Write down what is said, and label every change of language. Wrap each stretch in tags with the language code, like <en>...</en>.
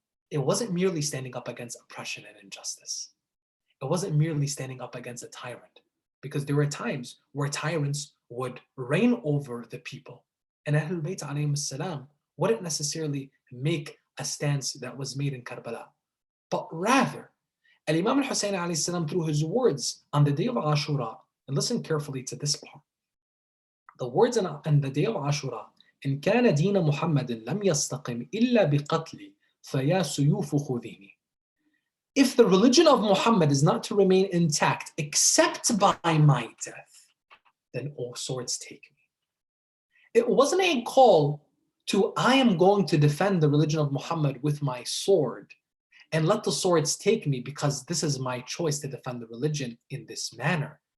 <en>It wasn't merely standing up against oppression and injustice. It wasn't merely standing up against a tyrant, because there were times where tyrants would reign over the people. And Ahlul Bayt alayhim as-salam wouldn't necessarily make a stance that was made in Karbala, but rather, Imam al-Hussein alayhi salam, through his words on the day of Ashura, and listen carefully to this part. The words on the day of Ashura,</en> <ar>إن كان دين محمد لم يستقم إلا بقتل فيا سيوف خذيني.</ar> <en>If the religion of Muhammad is not to remain intact except by my death, then all swords take me. It wasn't a call to, I am going to defend the religion of Muhammad with my sword and let the swords take me because this is my choice to defend the religion in this manner.</en>